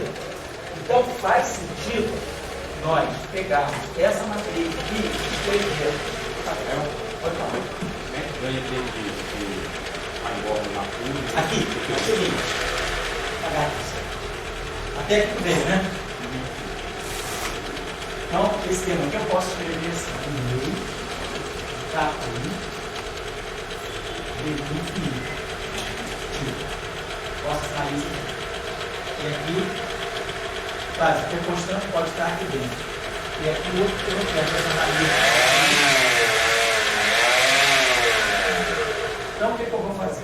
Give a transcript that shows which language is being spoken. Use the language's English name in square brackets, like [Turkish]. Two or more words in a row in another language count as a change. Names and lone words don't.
[Portuguese] Então, faz sentido nós pegarmos essa matriz aqui e escrever o padrão. Pode falar. Eu entendi que agora na curva. Aqui, é o seguinte. Até aqui vem, né? Então, esse termo aqui eu posso escrever assim: meio, kappa i, dmi pi. Posso sair isso aqui. E aqui, claro, se for constante, pode estar aqui dentro. E aqui o outro que eu quero essa raiz. Então, o que eu vou fazer?